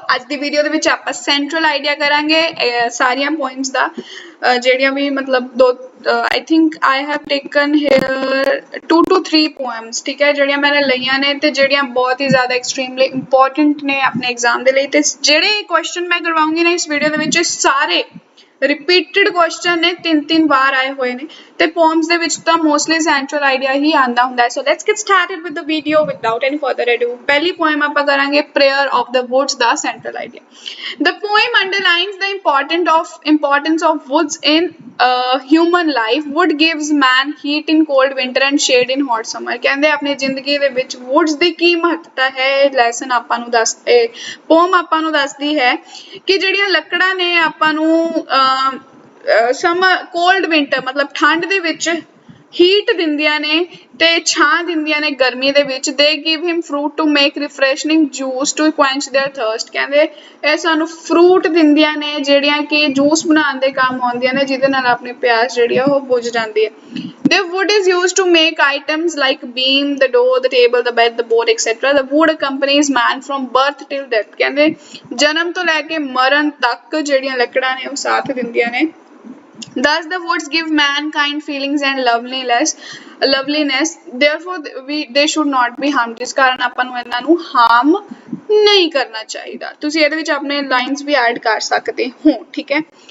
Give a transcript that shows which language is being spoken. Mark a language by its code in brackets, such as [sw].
[pa] ਅੱਜ ਦੀ ਵੀਡੀਓ ਦੇ ਵਿੱਚ ਆਪਾਂ ਸੈਂਟਰਲ ਆਈਡੀਆ ਕਰਾਂਗੇ ਸਾਰੀਆਂ ਪੁਆਇੰਟਸ ਦਾ ਜਿਹੜੀਆਂ ਵੀ ਮਤਲਬ ਦੋ [en] I think I have taken here [pa] 2 to 3 poems ਠੀਕ ਹੈ ਜਿਹੜੀਆਂ ਮੈंने ਲਈਆਂ ਨੇ ਤੇ ਜਿਹੜੀਆਂ ਬਹੁਤ ਹੀ ਜ਼ਿਆਦਾ ਐਕਸਟ੍ਰੀਮਲੀ ਇੰਪੋਰਟੈਂਟ ਨੇ ਆਪਣੇ ਐਗਜ਼ਾਮ ਦੇ ਲਈ ਤੇ ਜਿਹੜੇ ਕੁਐਸਚਨ ਮੈਂ ਕਰਵਾਉਂਗੀ ਨਾ ਇਸ ਵੀਡੀਓ ਦੇ ਵਿੱਚ ਸਾਰੇ रिपीटेड क्वेश्चन ने तीन बार आए हुए ने ते poems ਦੇ ਵਿੱਚ ਤਾਂ mostly central idea ही आंदा ਹੁੰਦਾ है। [en] So let's get started with the video without any further ado। [pa] पहली poem ਆਪਾਂ ਕਰਾਂਗੇ prayer of the woods ਦਾ central idea। [en] The poem underlines the importance of woods in human life। Wood gives man heat in cold winter and shade in hot summer। [pa] ਕਹਿੰਦੇ ਆਪਣੀ ਜ਼ਿੰਦਗੀ ਦੇ ਵਿੱਚ woods ਦੀ ਕੀ ਮਹੱਤਤਾ ਹੈ lesson ਆਪਾਂ ਨੂੰ ਦੱਸਦੇ poem ਆਪਾਂ ਨੂੰ ਦੱਸਦੀ ਹੈ ਕਿ ਜਿਹੜੀਆਂ ਲੱਕੜਾਂ ਨੇ ਆਪਾਂ ਨੂੰ ਸਮਰ ਕੋਲਡ ਵਿੰਟਰ ਮਤਲਬ ਠੰਡ ਦੇ ਵਿੱਚ ਹੀਟ ਦਿੰਦੀਆਂ ਨੇ ਤੇ ਛਾਂ ਦਿੰਦੀਆਂ ਨੇ ਗਰਮੀ ਦੇ ਵਿੱਚ [en] they give him fruit to make refreshing juice to quench their thirst। [pa] ਕਹਿੰਦੇ ਇਹ ਸਾਨੂੰ ਫਰੂਟ ਦਿੰਦੀਆਂ ਨੇ ਜਿਹੜੀਆਂ ਕਿ ਜੂਸ ਬਣਾਉਣ ਦੇ ਕੰਮ ਆਉਂਦੀਆਂ ਨੇ ਜਿਹਦੇ ਨਾਲ ਆਪਣੀ ਪਿਆਸ ਜਿਹੜੀ ਆ ਉਹ ਬੁਝ ਜਾਂਦੀ ਹੈ। [en] The wood is used to make items like beam, the door, the table, the bed, the board, etc. The wood accompanies man from birth till death। [pa] ਕਹਿੰਦੇ ਜਨਮ ਤੋਂ ਲੈ ਕੇ ਮਰਨ ਤੱਕ ਜਿਹੜੀਆਂ ਲੱਕੜਾਂ ਨੇ ਉਹ ਸਾਥ ਦਿੰਦੀਆਂ ਨੇ। [en] Thus the woods give mankind feelings and loveliness therefore they should not be harmed। [pa] ਜਿਸ ਕਾਰਨ ਆਪਾਂ ਨੂੰ ਇਹਨਾਂ ਨੂੰ harm ਨਹੀਂ ਕਰਨਾ ਚਾਹੀਦਾ। ਤੁਸੀਂ ਇਹਦੇ ਵਿੱਚ ਆਪਣੇ ਲਾਈਨਸ ਵੀ ਐਡ ਕਰ ਸਕਦੇ ਹੋ ਠੀਕ ਹੈ।